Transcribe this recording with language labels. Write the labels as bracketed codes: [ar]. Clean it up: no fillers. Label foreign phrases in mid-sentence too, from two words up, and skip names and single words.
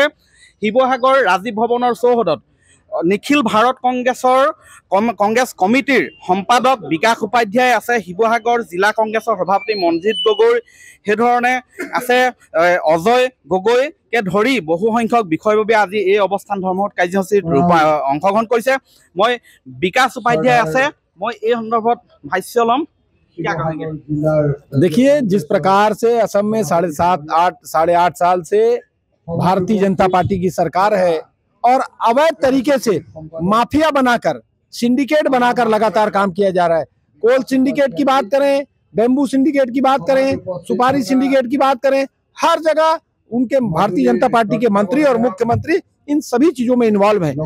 [as] শিৱসাগৰ ৰাজীৱ ভৱনৰ চৌহদত নিখিল ভাৰত কংগ্ৰেছ কমিটিৰ সম্পাদক বিকাশ উপাধ্যায় আছে, শিৱসাগৰ জিলা কংগ্ৰেছৰ সভাপতি মনজিৎ গগৈ, সেইধৰণে আছে অজয় গগৈকে ধৰি বহু সংখ্যক বিষয়ববীয়া আজি এই অৱস্থান ধৰ্মঘট কাৰ্যসূচীত অংশগ্ৰহণ কৰিছে। মই বিকাশ উপাধ্যায় আছে, মই এই সন্দৰ্ভত ভাষ্য ল'ম। [hi] देखिए, जिस प्रकार से असम में 7.5 साल से भारतीय जनता पार्टी की सरकार है और अवैध तरीके से माफिया बनाकर सिंडिकेट बनाकर लगातार काम किया जा रहा है। [en] coal syndicate [hi] की बात करें, [en] bamboo syndicate [hi] की बात करें, सुपारी सिंडिकेट की बात करें, हर जगह उनके भारतीय जनता पार्टी के मंत्री और मुख्यमंत्री इन सभी चीजों में इन्वॉल्व हैं।